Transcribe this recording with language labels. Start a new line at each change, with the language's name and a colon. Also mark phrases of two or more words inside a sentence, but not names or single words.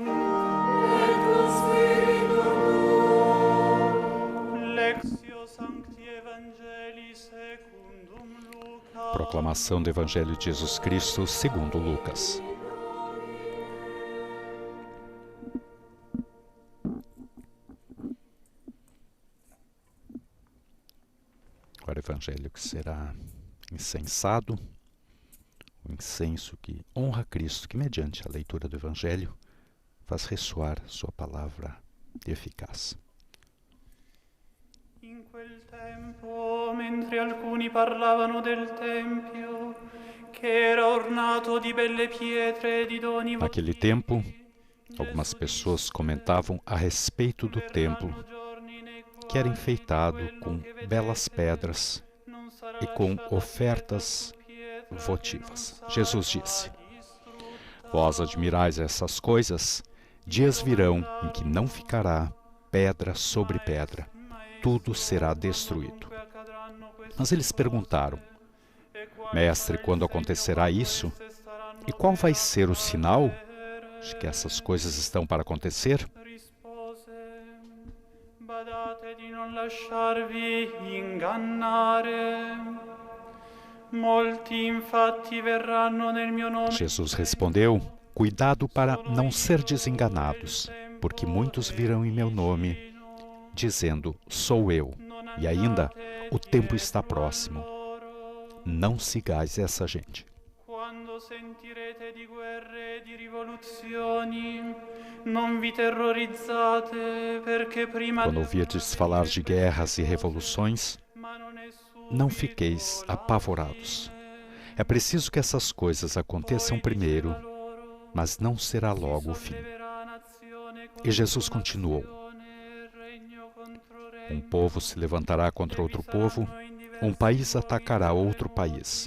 Latin: Et cum spiritu tuo. Lectio Sancti Evangelii secundum Lucas.
Portuguese: Proclamação do Evangelho de Jesus Cristo segundo Lucas. Agora o Evangelho que será incensado, o incenso que honra Cristo, que mediante a leitura do Evangelho faz ressoar sua palavra eficaz.
Italian: In quel tempo, mentre alcuni parlavano del Tempio, che era ornato di belle pietre e di doni
Portuguese: Naquele
Italian: votivi,
Portuguese: tempo, Algumas pessoas comentavam a respeito do templo, que era enfeitado com belas pedras e com ofertas votivas. Jesus disse: Vós admirais essas coisas, dias virão em que não ficará pedra sobre pedra, tudo será destruído. Mas eles perguntaram: Mestre, quando acontecerá isso? E qual vai ser o sinal de que essas coisas estão para acontecer?
Italian: Badate di non lasciarvi ingannare. Molti infatti verranno nel mio nome.
Portuguese: Jesus respondeu: Cuidado para não ser desenganados, porque muitos virão em meu nome, dizendo: Sou eu. E ainda, o tempo está próximo. Não sigais essa gente.
Italian: Quando sentirete di guerre e di rivoluzioni, non vi terrorizzate, perché prima
Portuguese: Quando ouvirdes falar de guerras e revoluções, não fiqueis apavorados. É preciso que essas coisas aconteçam primeiro, mas não será logo o fim. E Jesus continuou: Um povo se levantará contra outro povo, um país atacará outro país.